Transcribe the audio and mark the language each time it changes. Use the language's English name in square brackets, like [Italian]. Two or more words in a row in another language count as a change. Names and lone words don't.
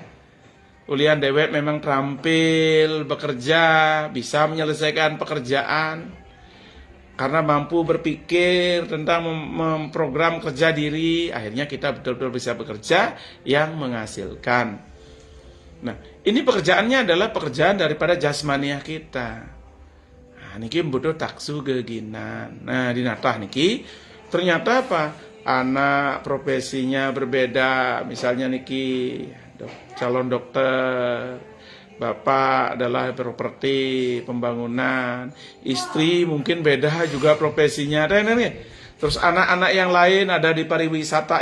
[Indonesian] Ulian Dewi memang terampil bekerja, bisa menyelesaikan pekerjaan, karena mampu berpikir tentang memprogram kerja diri, akhirnya kita betul-betul bisa bekerja yang menghasilkan. Nah, ini pekerjaannya adalah pekerjaan daripada jasmaniah kita. Nah, niki butuh taksu geginan. Nah, di natah niki ternyata apa? Anak profesinya berbeda, misalnya niki calon dokter, bapak adalah properti, pembangunan, istri mungkin beda juga profesinya. Terus anak-anak yang lain ada di pariwisata.